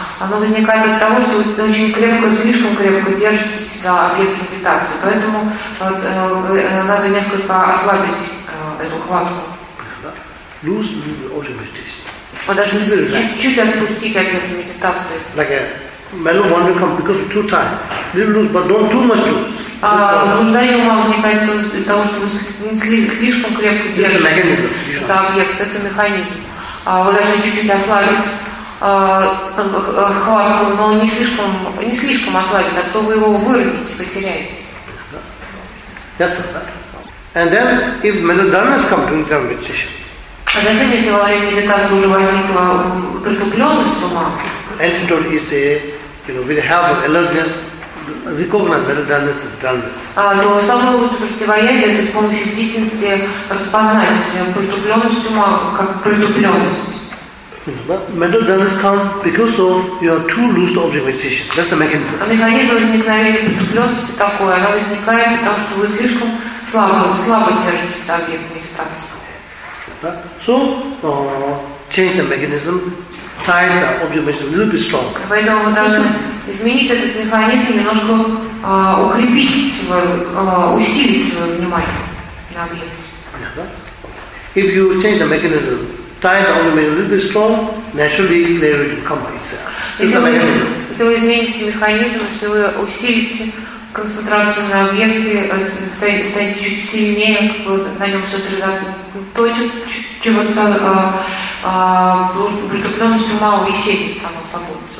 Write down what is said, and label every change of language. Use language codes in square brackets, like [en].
[ru] Оно возникает от того, что вы очень крепко, слишком крепко держитесь за объект медитации. Поэтому надо несколько ослабить эту хватку. [en] Lose the object meditation. [ru] Вы должны чуть-чуть отпустить объект медитации. [en] Like mellow one will come because too tight. Little loose, but don't too much loose. [ru] Блуждание ума возникает из-за того, что вы слишком крепко держите за объект. Это механизм. Вы должны чуть-чуть ослабить хватку, но не слишком ослабить, а то вы его вырвете, потеряете. [en] Yes, and then if mellow dullness comes to the meditation. [ru] А затем, если во время медитации уже возникла притупленность ума. [en] Antidote is a, you know, with the help of alertness, recognize mental dullness is dullness. [ru] То самое лучшее противоядие — это с помощью бдительности распознать притупленность ума как притупленность. [en] Mental dullness comes because of your too loose object meditation. That's the mechanism. [ru] А механизм возникновения притупленности такой: она возникает потому, что вы слишком слабо держитесь за объект медитации. [en] So, change the mechanism. Tighten the object meditation a little bit stronger. [ru] Поэтому вы должны изменить этот механизм, немножко укрепить усилить свое внимание на объект. [en] If you change the mechanism, tighten the object meditation a little bit strong, naturally clarity will come by itself. [ru] Если вы измените механизм, если вы усилите концентрацию на объекте, станете чуть сильнее, на нем сосредоточиться, чем притупленность ума исчезнет само собой.